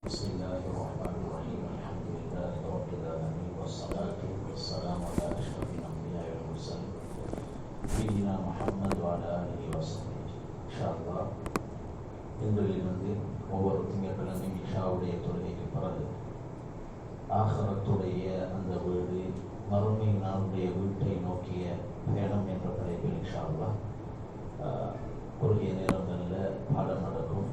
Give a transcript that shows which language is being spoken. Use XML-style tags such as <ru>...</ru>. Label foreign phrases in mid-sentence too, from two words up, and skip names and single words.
<ar>بسم الله الرحمن الرحيم الحمد لله رب العالمين والصلاة والسلام على أشرف الأنبياء والمرسلين سيدنا محمد وعلى آله وصحبه إن شاء الله</ar> <ta>இன்றிலிருந்து ஒவ்வொரு திங்கட்கிழமையும் இஷாவுடைய தொழுகைக்கு பிறகு ஆகரத்துடைய அந்த வீடு மறுமை நாளுடைய வீட்டை நோக்கிய பயணம் என்ற தலைப்பில்</ta> <ar>إن شاء الله</ar> <ta>குறுகிய நேரங்களில் பாடம் நடக்கும்.</ta>